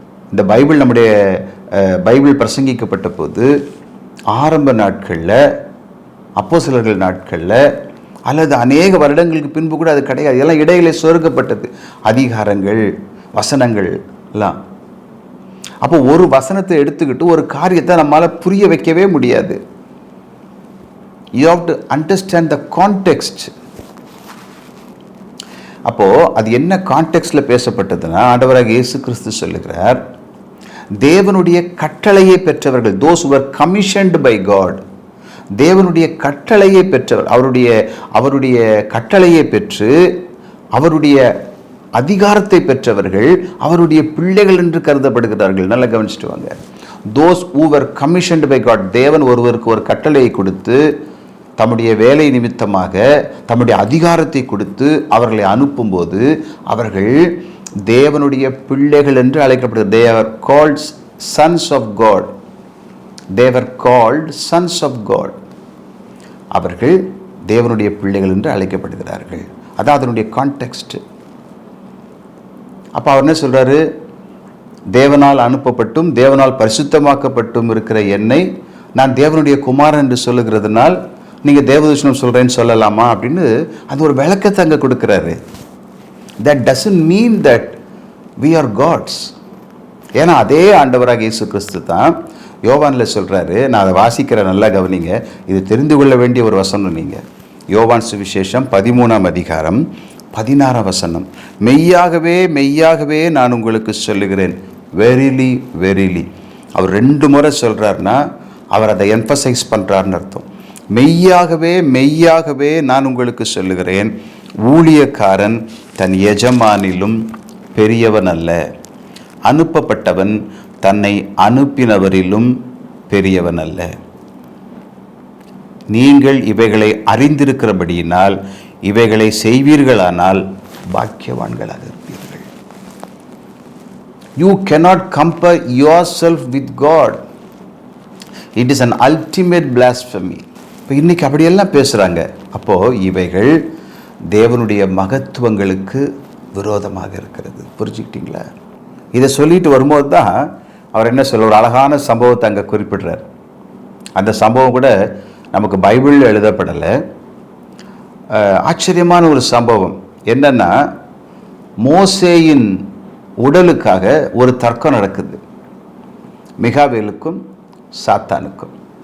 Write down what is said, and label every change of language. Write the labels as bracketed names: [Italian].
[Tamil] இந்த பைபிள், நம்முடைய பைபிள் பிரசங்கிக்கப்பட்ட போது ஆரம்ப நாட்களில், அப்போஸ்தலர்கள் நாட்களில், அல்லது அநேக வருடங்களுக்கு பின்பு கூட அது கிடையாது. எல்லாம் இடையிலே சொருக்கப்பட்டது அதிகாரங்கள், வசனங்கள் எல்லாம். அப்போ ஒரு வசனத்தை எடுத்துக்கிட்டு ஒரு காரியத்தை நம்மளால் புரிய வைக்கவே முடியாது. [English] You have to understand the context. [Tamil] அப்போ அது என்ன கான்டெக்ஸ்டில் பேசப்பட்டதுன்னா, ஆண்டவராக இயேசு கிறிஸ்து சொல்லுகிறார், தேவனுடைய கட்டளையை பெற்றவர்கள், [English] those who were commissioned by God, [Tamil] தேவனுடைய கட்டளையை பெற்றவர், அவருடைய கட்டளையை பெற்று அவருடைய அதிகாரத்தை பெற்றவர்கள் அவருடைய பிள்ளைகள் என்று கருதப்படுகிறார்கள். நல்லா கவனிச்சுட்டு வாங்க. [English] those who were commissioned by God, [Tamil] தேவன் ஒருவருக்கு ஒரு கட்டளையை கொடுத்து தம்முடைய வேலை நிமித்தமாக தம்முடைய அதிகாரத்தை கொடுத்து அவர்களை அனுப்பும்போது அவர்கள் தேவனுடைய பிள்ளைகள் என்று அழைக்கப்படுகிறது. [English] they are called sons of God. they were called sons of God. [Tamil] அவர்கள் தேவனுடைய பிள்ளைகள் என்று அழைக்கப்படுகிறார்கள். அதான் அதனுடைய கான்டெக்ஸ்ட். அப்போ அவர் என்ன சொல்றாரு? தேவனால் அனுப்பப்பட்டும் தேவனால் பரிசுத்தமாக்கப்பட்டும் இருக்கிற என்னை நான் தேவனுடைய குமாரன் என்று சொல்லுகிறதுனால் நீங்கள் தேவதூஷணம் சொல்கிறேன்னு சொல்லலாமா அப்படின்னு அது ஒரு விளக்கத்தை அங்கே கொடுக்குறாரு. [English] that doesn't mean that we are gods. [Tamil] ஏன்னா அதே ஆண்டவராக இயேசு கிறிஸ்து தான் யோவானில் சொல்கிறாரு. நான் அதை வாசிக்கிற நல்லா கவனிங்க, இது தெரிந்து கொள்ள வேண்டிய ஒரு வசனம். நீங்கள் யோவான் சுவிசேஷம் 13ஆம் அதிகாரம் 16ஆம் வசனம், மெய்யாகவே மெய்யாகவே நான் உங்களுக்கு சொல்லுகிறேன், [English] Verily verily. [Tamil] அவர் 2 முறை சொல்கிறாருன்னா அவர் அதை எம்பசைஸ் பண்ணுறாருன்னு அர்த்தம். மெய்யாகவே மெய்யாகவே நான் உங்களுக்கு சொல்லுகிறேன், ஊழியக்காரன் தன் எஜமானிலும் பெரியவன் அல்ல, அனுப்பப்பட்டவன் தன்னை அனுப்பினவரிலும் பெரியவன் அல்ல. நீங்கள் இவைகளை அறிந்திருக்கிறபடியினால் இவைகளை செய்வீர்களானால் பாக்கியவான்களாக இருப்பீர்கள். [English] You cannot compare yourself with God. It is an ultimate blasphemy. [Tamil] இப்போ இன்னைக்கு அப்படியெல்லாம் பேசுகிறாங்க. அப்போது இவைகள் தேவனுடைய மகத்துவங்களுக்கு விரோதமாக இருக்கிறது. புரிஞ்சுக்கிட்டீங்களா? இதை சொல்லிட்டு வரும்போது தான் அவர் என்ன சொல்ல, ஒரு அழகான சம்பவத்தை அங்கே குறிப்பிடுறார். அந்த சம்பவம் கூட நமக்கு பைபிளில் எழுதப்படலை. ஆச்சரியமான ஒரு சம்பவம் என்னன்னா, மோசேயின் உடலுக்காக ஒரு தர்க்கம் நடக்குது, மிகாவேலுக்கும் சாத்தானுக்கும்.